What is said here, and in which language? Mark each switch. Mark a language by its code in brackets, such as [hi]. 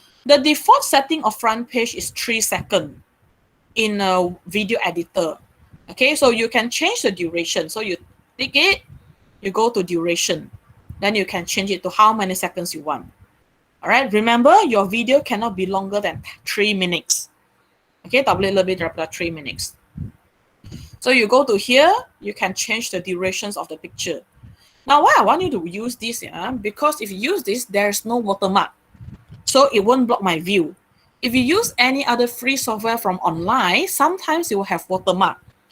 [en] The default setting of front page is 3 seconds in a video editor. Okay, so you can change the duration. So you click it, you go to duration. Then you can change it to how many seconds you want. All right, remember your video cannot be longer than 3 minutes. [ms] Okay, tak boleh lebih daripada [en] 3 minutes. So you go to here, you can change the durations of the picture. Now, why I want you to use this, because if you use this, there's no watermark. So it won't block my view. If you use any other free software from online, sometimes it will have watermark.